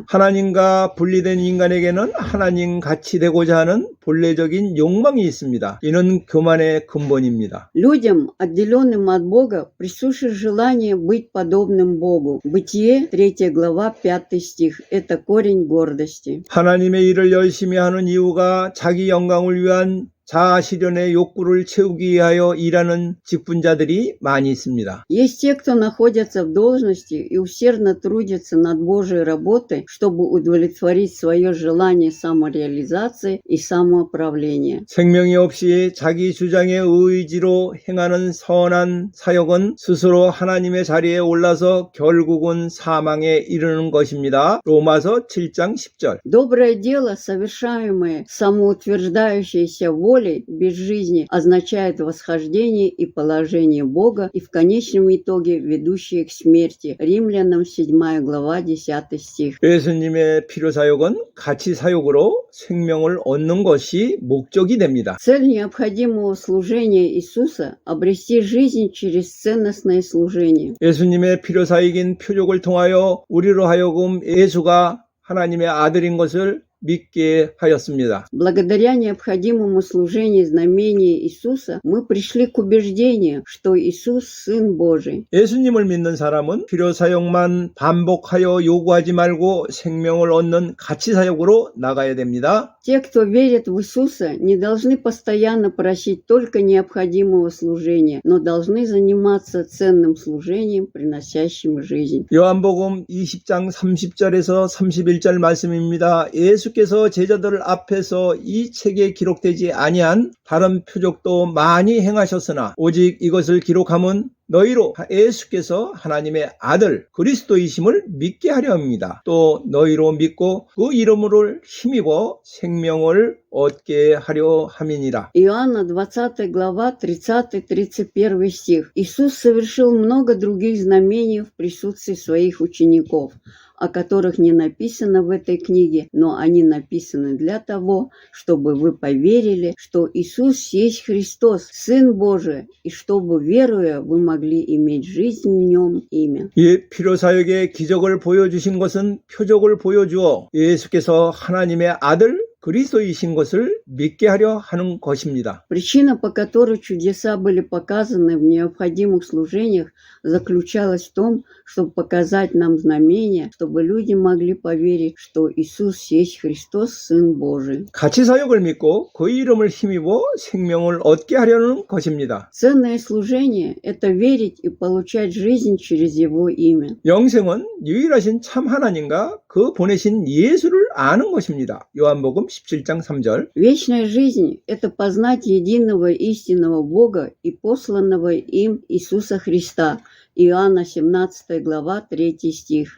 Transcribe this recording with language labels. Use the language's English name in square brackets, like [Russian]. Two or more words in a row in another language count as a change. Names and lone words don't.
[Korean] 하나님과 분리된 인간에게는 하나님 같이 되고자 하는 본래적인 욕망이 있습니다. 이는 교만의 근본입니다. [Russian] Людям, отделенным от Бога, присуще желание быть подобным Богу. Бытие, 3 глава, 5 стих. Это корень гордости. [Korean] 하나님의 일을 열심히 하는 이유가 자기 영광을 위한 자아 실현의 욕구를 채우기 위하여 일하는 직분자들이 많이 있습니다. [Russian] Есть те, кто находятся в должности и усердно трудятся над Божьей работой, чтобы удовлетворить свое желание самореализации и самоуправления. [Korean] 생명이 없이 자기 주장의 의지로 행하는 선한 사역은 스스로 하나님의 자리에 올라서 결국은 사망에 이르는 것입니다. 로마서 7장 10절. [Russian] Доброе дело, совершаемое самоутверждающейся волей, без жизни, означает восхождение и положение Бога и в конечном итоге ведущее к смерти. Римлянам 7 глава 10 стих. [Korean] 예수님의 필요사역은 가치 사역으로 생명을 얻는 것이 목적이 됩니다. [Russian] Цель необходимого служения Иисуса – обрести жизнь через ценностное служение. [Korean] 예수님의 필요사역인 표적을 통하여 우리로 하여금 예수가 하나님의 아들인 것을 믿게 하였습니다. [Russian] Благодаря необходимому служению знамения Иисуса мы пришли к убеждению, что Иисус – Сын Божий. [Korean] 예수님을 믿는 사람은 필요사역만 반복하여 요구하지 말고 생명을 얻는 가치사역으로 나가야 됩니다. [Russian] Те, кто верит в Иисуса, не должны постоянно просить только необходимого служения, но должны заниматься ценным служением, приносящим жизнь. [Korean] 요한복음 20장 30절에서 31절 말씀입니다. 예수께서 제자들 앞에서 이 책에 기록되지 아니한 다른 표적도 많이 행하셨으나 오직 이것을 기록함은 너희로 예수께서 하나님의 아들 그리스도이심을 믿게 하려 합니다. 또 너희로 믿고 그 이름으로 힘입어 생명을 얻게 하려 함이니라. [Russian] Иоанна 20 глава 30-31 стих. Иисус совершил много других знамений в присутствии своих учеников, о которых не написано в этой книге, но они написаны для того, чтобы вы поверили, что Иисус есть Христос, Сын Божий, и чтобы, веруя, вы могли иметь жизнь в Нем имя. [Korean] 이 필요사역의 기적을 보여주신 것은 표적을 보여주어 예수께서 하나님의 아들 그리스도이신 것을 믿게 하려 하는 것입니다. [Russian] Причина, по которой чудеса были показаны в необходимых служениях, заключалась в том, чтобы показать нам знамения, чтобы люди могли поверить, что Иисус есть Христос, Сын Божий. [Korean] 같이 사역을 믿고 그 이름을 힘입어 생명을 얻게 하려는 것입니다. [Russian] Ценное служение – это верить и получать жизнь через Его имя. [Korean] 영생은 유일하신 참 하나님과 그 보내신 예수를 아는 것입니다. 요한복음 17장 3절. [Russian] вечная жизнь – это познать единого истинного Бога и посланного им Иисуса Христа. Иоанна 17 глава 3 стих.